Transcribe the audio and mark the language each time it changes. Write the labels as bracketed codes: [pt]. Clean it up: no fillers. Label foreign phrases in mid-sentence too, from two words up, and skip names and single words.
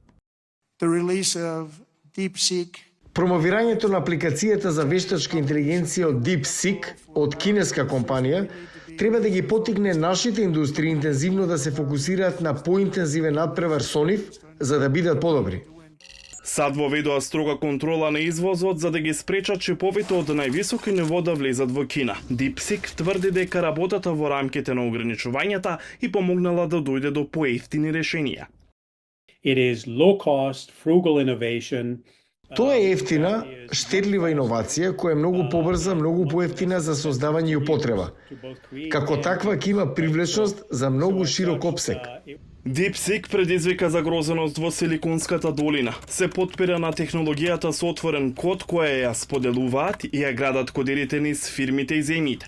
[mk] Промовирањето на апликацијата за вештачка интелигенција од DeepSeek од кинеска компанија треба да ги потикне нашите индустрии интензивно да се фокусираат на поинтензивен надпревар со нив, за да бидат подобри. САД воведоа строга контрола на извозот за да ги спречат чиповите од највисоки ниво да влезат во Кина. DeepSeek тврди дека работата во рамките на ограничувањата и помогнала да дојде до поевтини решенија. [en] It is low cost, frugal innovation. [mk] Тоа е ефтина, штедлива иновација која е многу побрза, многу поевтина за создавање и употреба. Како таква ќе има привлечност за многу широк опсек. DeepSeek предизвика загрозеност во Силиконската долина. Се потпира на технологијата со отворен код која ја споделуваат и ја градат кодерите низ фирмите и земјите.